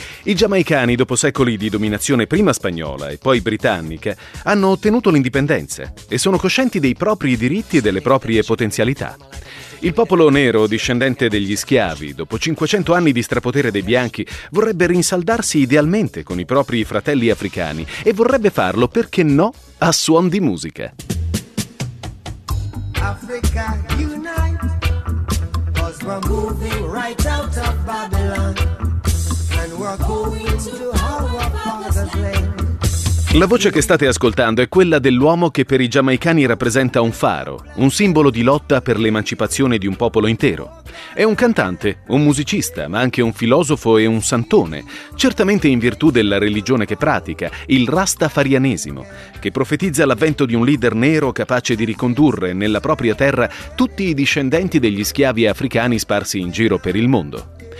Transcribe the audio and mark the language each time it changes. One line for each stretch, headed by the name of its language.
Italian: I giamaicani, dopo secoli di dominazione prima spagnola e poi britannica, hanno ottenuto l'indipendenza e sono coscienti dei propri diritti e delle proprie potenzialità. Il popolo nero, discendente degli schiavi, dopo 500 anni di strapotere dei bianchi, vorrebbe rinsaldarsi idealmente con i propri fratelli africani e vorrebbe farlo, perché no, a suon di musica.
English: Africa, unite, 'cause we're moving right out of Babylon, and we're going to our father's land.
Italian: La voce che state ascoltando è quella dell'uomo che per i giamaicani rappresenta un faro, un simbolo di lotta per l'emancipazione di un popolo intero. È un cantante, un musicista, ma anche un filosofo e un santone, certamente in virtù della religione che pratica, il rastafarianesimo, che profetizza l'avvento di un leader nero capace di ricondurre nella propria terra tutti i discendenti degli schiavi africani sparsi in giro per il mondo.